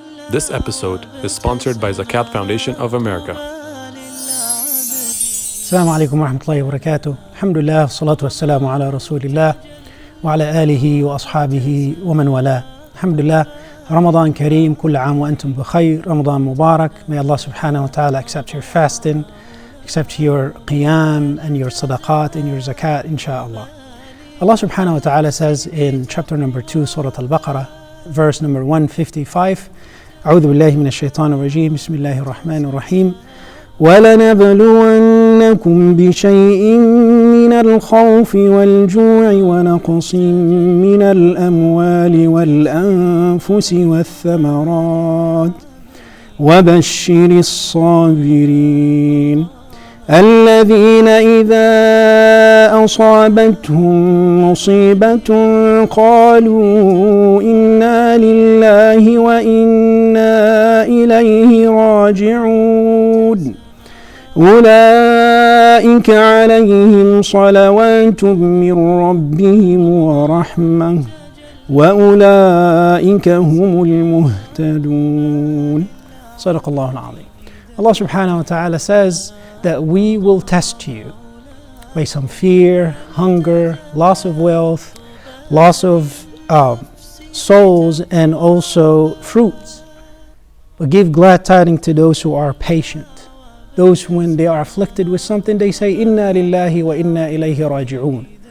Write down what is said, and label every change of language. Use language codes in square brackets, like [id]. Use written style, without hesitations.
[en] This episode is sponsored by Zakat Foundation of America. [ar] السلام عليكم ورحمة الله وبركاته. الحمد لله والصلاة والسلام على رسول الله وعلى آله وأصحابه ومن والاه. الحمد لله. [en] Ramadan Kareem, [ar] كل عام وأنتم بخير. [en] Ramadan Mubarak. May Allah subhanahu wa ta'ala accept your fasting, accept your qiyam and your sadaqat and your zakat, inshaAllah. Allah subhanahu wa ta'ala says in chapter number 2, Surah Al-Baqarah, verse number 155, [ar] أعوذ بالله من الشيطان الرجيم بسم الله الرحمن الرحيم وَلَنَبْلُوَنَّكُمْ بِشَيْءٍ مِّنَ الْخَوْفِ وَالْجُوعِ وَنَقْصٍ مِّنَ الْأَمْوَالِ وَالْأَنفُسِ وَالثَّمَرَاتِ وَبَشِّرِ الصَّابِرِينَ الَّذِينَ إِذَا أَصَابَتْهُم مُّصِيبَةٌ قَالُوا إِنَّا لِلَّهِ وَإِنَّا إِلَيْهِ راجعون أولئك عليهم صلوات من ربهم ورحمة وأولئك هم المهتدون. صدق الله العظيم. [en] Allah subhanahu wa ta'ala says that we will test you by some fear, hunger, loss of wealth, loss of souls, and also fruits. But give glad tidings to those who are patient. Those when they are afflicted with something, they say, [ar] Inna lillahi wa inna ilayhi raji'un.